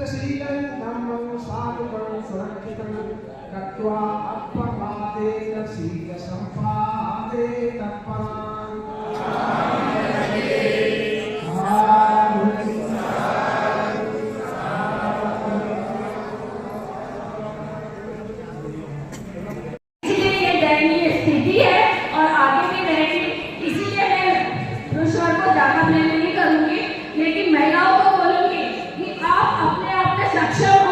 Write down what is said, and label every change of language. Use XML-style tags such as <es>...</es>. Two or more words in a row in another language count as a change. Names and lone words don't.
<pi>शीलं धम्मं साधुकं सुरक्षितं गत्वा अपवादेन शीलसम्पादे तत्परान्</pi> <hi>इसलिए ये दयनीय स्थिति है और आगे भी रहेगी। इसीलिए मैं पुरुषों को ज्यादा ब्लेम नहीं करूंगी, लेकिन महिलाओं को बोलूंगी कि आप अपने आप में सक्षम हो।</hi>